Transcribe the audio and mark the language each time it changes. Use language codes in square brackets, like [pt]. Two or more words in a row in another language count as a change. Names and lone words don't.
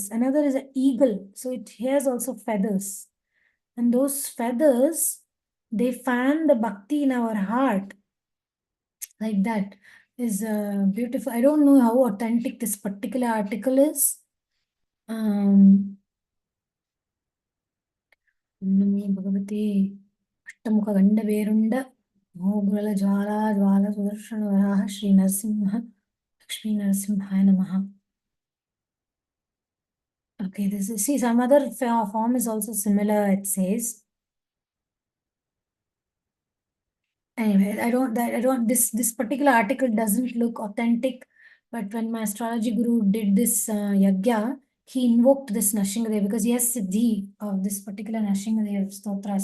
[en] Another is an eagle. So it has also feathers. And those feathers, they fan the bhakti in our heart. Like that is beautiful. I don't know how authentic this particular article is. [sa] ನಮೋ ಭಗವತಿ ಅಷ್ಟಮುಖ ಗಂಡ ಬೇರುಂಡ ಮೋಗುಲ ಜ್ವಾಲ ಜ್ವಾಲ ಸುದರ್ಶನ ವರಾಹ ಶ್ರೀ ನರಸಿಂಹ ಲಕ್ಷ್ಮೀ ನರಸಿಂಹಾಯ ನಮಃ. [en] Okay, this is, see, some other form is also similar, it says. Anyway, this particular article doesn't look authentic, but when my astrology guru did this yagya, he invoked this Nrsimhadev because he has Siddhi of this particular Nrsimhadev stotra.